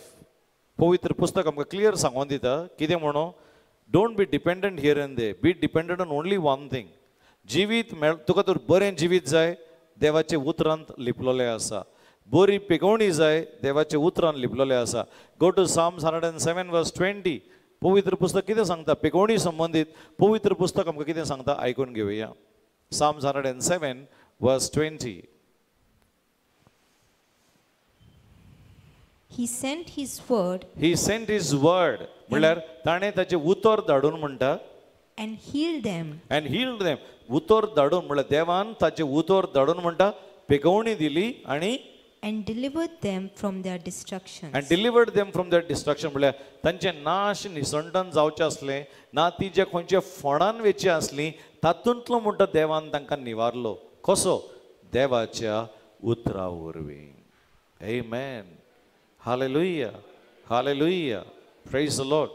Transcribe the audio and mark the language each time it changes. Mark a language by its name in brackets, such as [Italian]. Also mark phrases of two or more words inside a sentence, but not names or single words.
[Konkani] पवित्र पुस्तक आमकां क्लियर सांगून दिता कितें म्हणून. [English] Don't be dependent here and there, be dependent on only one thing. [Konkani] जिवीत तुका तर बरें जिवीत जाय देवाचे उतरांत लिपलोलें आसा. बरी पिकवणी जाय देवाचे उतरान लिपलोलें आसा. [English] go to Psalms 107 verse 20. पवित्र पुस्तक कितें सांगता पिकवणी संबंधीत? पवित्र पुस्तक आमकां कितें सांगता आयकून घेवया. Psalms 107 verse 20. He sent his word [Konkani] म्हळ्यार ताणें ताचें उतर धाडून म्हणटा [English] and healed them. [Konkani] उतर धाडून म्हळ्यार देवान ताचें उतर धाडून म्हणटा पिकवणी दिली आनी [English] and delivered them from their destructions. [Konkani] म्हळ्यार तांचे नाश निसंटन जावचें आसलें ना, ती जे खंयचे फोंडान वेची आसली तातूंतलो म्हणटा देवान तांकां निवारलो. कसो? देवाच्या उतरा वरवीं. आमेन. [English] Hallelujah, hallelujah, praise the Lord.